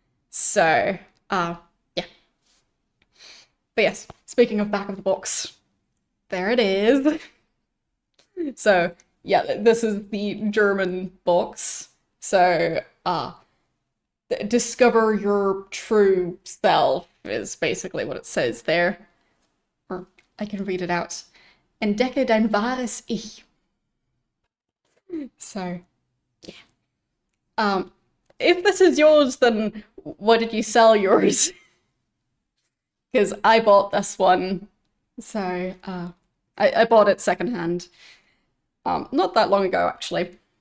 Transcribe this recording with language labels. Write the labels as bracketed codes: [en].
[en] So, yeah. But yes, speaking of back of the box, there it is. So, yeah, this is the German box. So, discover your true self is basically what it says there. Or I can read it out. [de] Entdecke dein wahres Ich. [en] So, yeah. If this is yours, then what did you sell yours? Because I bought this one. So, I bought it secondhand. Not that long ago, actually.